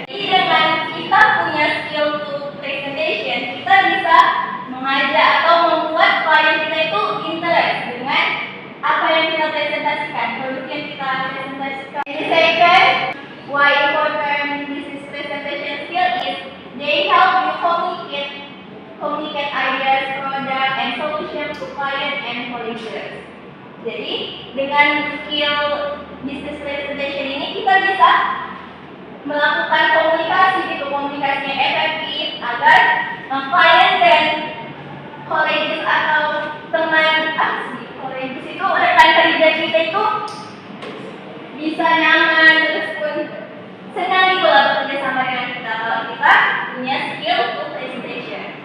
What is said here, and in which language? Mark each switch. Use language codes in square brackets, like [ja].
[id] Jadi dengan kita punya [en] skill to presentation, [id] kita bisa mengajak atau membuat klien kita itu interest dengan apa yang kita presentasikan, produk yang kita presentasikan. [en] And second, why important business presentation skill is they help you communicate ideas, product, and solution to client and colleagues. [id] Jadi dengan skill business presentation ini kita bisa melakukan komunikasinya efektif agar klien dan kolegis atau teman kolegis itu rekan kerja kita itu bisa nyaman terus pun senang gitu lah bekerja sama dengan kita kalau kita punya skill untuk presentation.